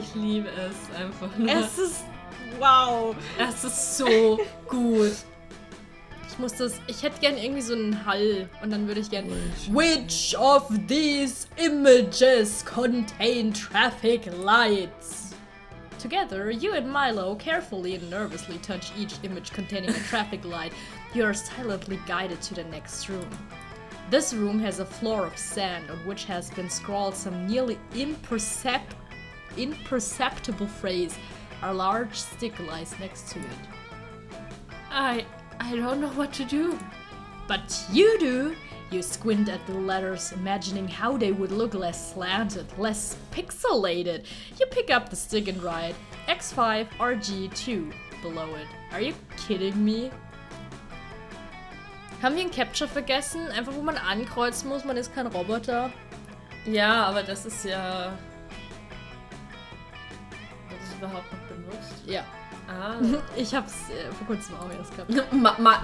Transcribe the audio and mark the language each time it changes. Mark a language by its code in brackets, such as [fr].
[de] Ich liebe es einfach nur. Es ist, wow. Es ist so gut. Ich hätte gern irgendwie so einen Hall und dann würde ich gern [en] which of these images contain traffic lights? Together, you and Milo carefully and nervously touch each image containing a traffic light. You are silently guided to the next room. This room has a floor of sand on which has been scrawled some nearly imperceptible phrase. A large stick lies next to it. I don't know what to do. But you do! You squint at the letters, imagining how they would look less slanted, less pixelated. You pick up the stick and write X5 RG2 below it. Are you kidding me? [de] Haben wir ein Capture vergessen? Einfach wo man ankreuzen muss, man ist kein Roboter. Ja, aber das ist ja... Wird das überhaupt noch benutzt? Ja. Ah. Ich hab's vor kurzem auch erst gehabt.